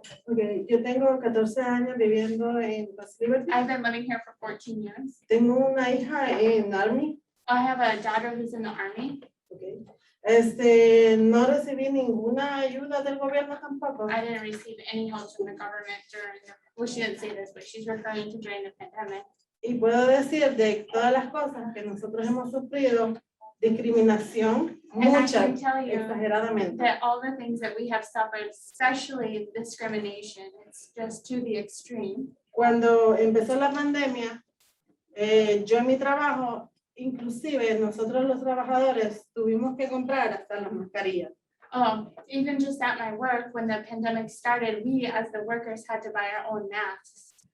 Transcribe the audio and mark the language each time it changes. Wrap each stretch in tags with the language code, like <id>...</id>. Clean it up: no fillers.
<es>Okay, yo tengo 14 años viviendo en Las Liberty.</es> <en>I've been living here for 14 years.</en> <es>Tengo una hija en Army.</es> <en>I have a daughter who's in the army. Okay.</en> <es>No recibí ninguna ayuda del gobierno tampoco.</es> <en>I didn't receive any help from the government during, well, she didn't say this, but she's referring to during the pandemic.</en> <es>Y puedo decir de todas las cosas que nosotros hemos sufrido, discriminación,</es> <en>And I</en> <es>mucha,</es> <en>can tell you</en> <es>exageradamente.</es> <en>that all the things that we have suffered, especially discrimination, it's just to the extreme.</en> <es>Cuando empezó la pandemia, yo en mi trabajo, inclusive nosotros los trabajadores tuvimos que comprar hasta las mascarillas.</es> <en>Even just at my work, when the pandemic started, we as the workers had to buy our own masks.</en>